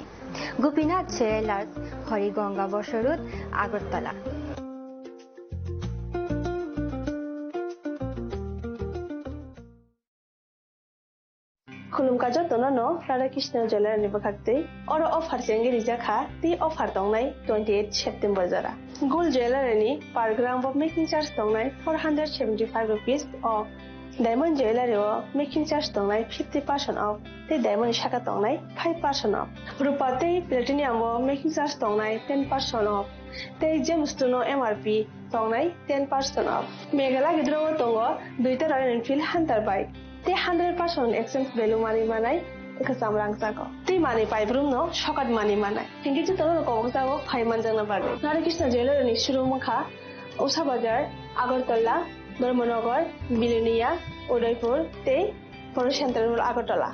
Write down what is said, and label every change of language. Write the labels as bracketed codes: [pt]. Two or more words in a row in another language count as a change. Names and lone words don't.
[trp] Gopinath Jewelers Horigonga Bosharut Agartala. खुलुमका Bajotono no Radhakrishna Jewelry ni bakakte oro offer chengi rijaka ti offer tongnai 28 September jara. [en] Gold jewelry [trp] ni [en] per gram of making charge [trp] tongnai 475 rupees of [en] diamond jewelry [trp] o [en] making charge [trp] tongnai 50% off. [en] The diamond [trp] shaka tongnai 5% off. Rupa te platinum o [en] making charge [trp] tongnai 10% off. [en] The gems [trp] to no MRP tongnai 10% off. Megala gidro tongo duita Royal Enfield Hunter bike. [en] The 100% exchange value money [trp] manai kasam rangsago. [en] The money [trp] pipe room no shokat money manai. Hingi to tono kongsago 5 manjana bage. Radhakrishna Jewelry ni shuru mukha Usha Bazar, Agartala, Dharmanagar, Bilunia, Udaipur, Te, Poro Central Agartala.